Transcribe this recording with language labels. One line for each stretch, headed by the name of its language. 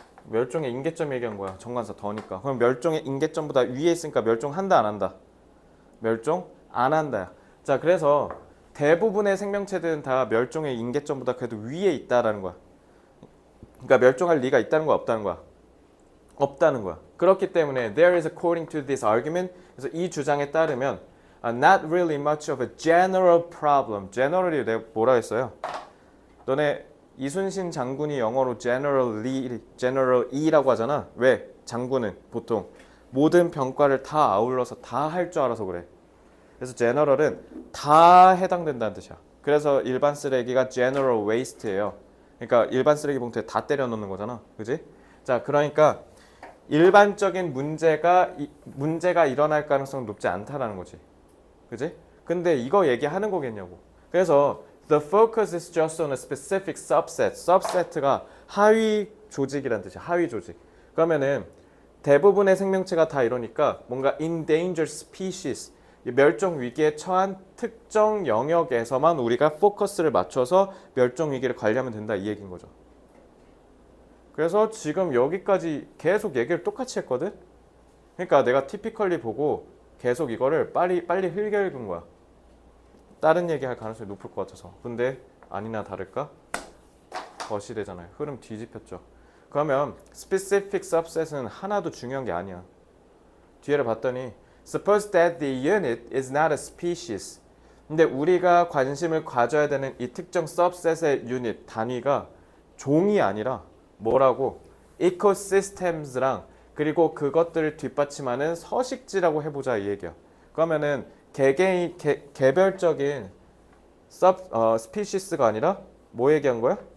Korean: 멸종의 임계점 얘기한 거야. 정관사 더니까. 그럼 멸종의 임계점보다 위에 있으니까 멸종한다 안 한다? 멸종 안 한다. 자, 그래서 대부분의 생명체들은 다 멸종의 임계점보다 그래도 위에 있다라는 거야. 그러니까 멸종할 리가 있다는 거야, 없다는 거야? 없다는 거야. 그렇기 때문에
English: there is according to this argument.
Korean: 그래서 이 주장에 따르면
English: not really much of a general problem.
Korean: general이 내가 뭐라 했어요? 너네 이순신 장군이 영어로 general이라고 하잖아. 왜? 장군은 보통 모든 병과를 다 아울러서 다 할 줄 알아서 그래. 그래서 general은 다 해당된다는 뜻이야. 그래서 일반 쓰레기가 general waste예요. 그러니까 일반 쓰레기 봉투에 다 때려 넣는 거잖아. 그지? 자, 그러니까 일반적인 문제가 일어날 가능성은 높지 않다라는 거지. 그지? 근데 이거 얘기하는 거겠냐고. 그래서
English: the focus is just on a specific subset.
Korean: subset가 하위 조직이란 뜻이야. 하위 조직. 그러면은 대부분의 생명체가 다 이러니까 뭔가
English: endangered species,
Korean: 멸종 위기에 처한 특정 영역에서만 우리가 포커스를 맞춰서 멸종 위기를 관리하면 된다 이 얘기인 거죠. 그래서 지금 여기까지 계속 얘기를 똑같이 했거든. 그러니까 내가 티피컬리 보고 계속 이거를 빨리 흘겨 읽은 거야. 다른 얘기할 가능성이 높을 것 같아서. 근데 아니나 다를까 거시되잖아요. 흐름 뒤집혔죠. 그러면
English: specific subset
Korean: 은 하나도 중요한 게 아니야. 뒤에를 봤더니
English: suppose that the unit is not a species.
Korean: 근데 우리가 관심을 가져야 되는 이 특정 subset의 유닛 단위가 종이 아니라 뭐라고? ecosystems랑 그리고 그것들을 뒷받침하는 서식지라고 해보자 이 얘기야. 그러면은 개별적인 스피시스가 아니라 뭐 얘기한 거야?